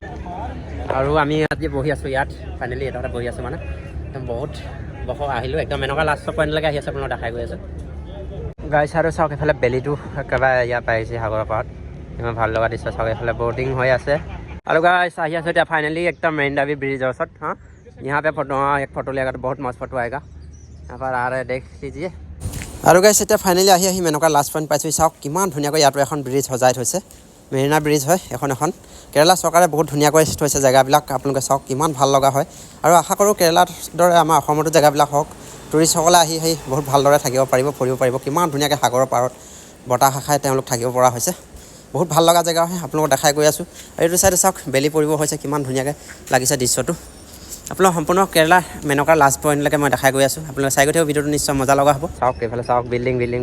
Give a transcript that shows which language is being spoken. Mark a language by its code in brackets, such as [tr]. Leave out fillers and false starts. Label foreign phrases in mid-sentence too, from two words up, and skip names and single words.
[as] আৰু আমি আজি বহি আছোঁ ইয়াত ফাইনেলি এটা বহি আছোঁ মানে একদম বহুত বহ আহিলোঁ একদম এনেকুৱা লাষ্টৰ পইণ্টলৈকে আহি আছে আপোনালোক দেখাই গৈ আছে গাইছ আৰু চাওক এইফালে বেলিটো একেবাৰে ইয়াত আহিছে সাগৰৰ পাৰত ইমান ভাল লগা দৃশ্য চাওক এইফালে ব'টিং হৈ আছে আৰু গাইছ আহি আছোঁ এতিয়া ফাইনেলি একদম মেৰিন ড্ৰাইভ ব্ৰিজৰ ওচৰত [hi] हाँ यहाँ पे फोटो एक फोटो लिया बहुत मस्त फोटो आएगा यहाँ पर आ रहे देख लीजिए [as] আৰু গাইছ এতিয়া ফাইনেলি আহি মেনকা [en] last point [as] পাইছোঁ চাওক কিমান ধুনীয়াকৈ ইয়াতো এখন ব্ৰিজ সজাই থৈছে মেৰিনা ব্ৰিজ হয় এখন কেৰেলা চৰকাৰে বহুত ধুনীয়াকৈ থৈছে জেগাবিলাক আপোনালোকে চাওক কিমান ভাল লগা হয় আৰু আশা কৰোঁ কেৰেলাৰ দৰে আমাৰ অসমতো জেগাবিলাক হওক টুৰিষ্টসকলে আহি বহুত ভালদৰে থাকিব পাৰিব ফুৰিব পাৰিব কিমান ধুনীয়াকৈ সাগৰৰ পাৰত বতাহ খাই তেওঁলোক থাকিব পৰা হৈছে বহুত ভাল লগা জেগা হয় আপোনালোকক দেখাই গৈ আছোঁ আৰু এইটো চাইডে চাওক বেলি পৰিব হৈছে কিমান ধুনীয়াকৈ লাগিছে দৃশ্যটো আপোনালোক সম্পূৰ্ণ কেৰেলাৰ মেনকাৰ লাষ্ট পইণ্টলৈকে মই দেখাই গৈ আছোঁ আপোনালোকে চাই গৈ থাকিব ভিডিঅ'টো নিশ্চয় মজা লগা হ'ব চাওক এইফালে চাওক বিল্ডিং